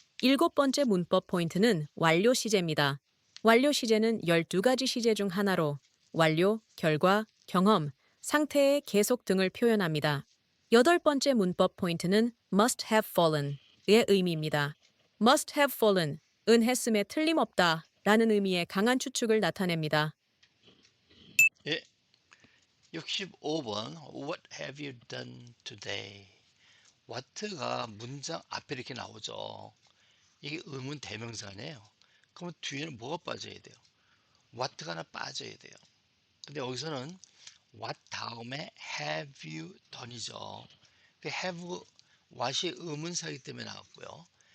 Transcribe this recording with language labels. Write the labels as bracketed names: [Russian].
[Korean] 일곱 번째 문법 포인트는 완료 시제입니다. 완료 시제는 12가지 시제 중 하나로 완료, 결과, 경험, 상태의 계속 등을 표현합니다. 여덟 번째 문법 포인트는 must have fallen의 의미입니다. must have fallen은 했음에 틀림없다 라는 의미의 강한 추측을 나타냅니다. 예. [English] 65번 What have you done today? [Korean] what가 문장 앞에 이렇게 나오죠. 이게 의문 대명사네요. 그러면 뒤에는 뭐가 빠져야 돼요? what가 하나 빠져야 돼요. 근데 여기서는 what 다음에 have you done이죠. have, what이 의문사이기 때문에 나왔고요.